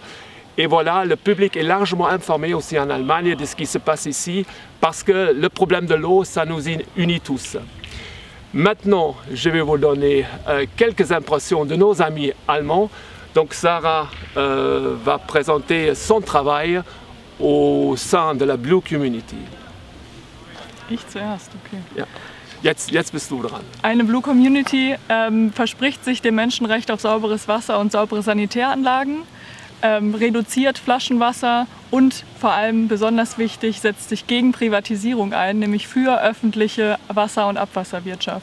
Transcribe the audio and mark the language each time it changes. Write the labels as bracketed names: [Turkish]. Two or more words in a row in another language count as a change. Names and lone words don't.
[French] Et voilà, le public est largement informé aussi en Allemagne de ce qui se passe ici parce que le problème de l'eau, ça nous unit tous. Maintenant, je vais vous donner quelques impressions de nos amis allemands. Donc Sarah va présenter son travail au sein de la Blue Community. [German] Ich zuerst, okay. Ja. Jetzt bist du dran. Eine Blue Community verspricht sich dem Menschenrecht auf sauberes Wasser und saubere Sanitäranlagen, reduziert Flaschenwasser und vor allem besonders wichtig, setzt sich gegen Privatisierung ein, nämlich für öffentliche Wasser- und Abwasserwirtschaft.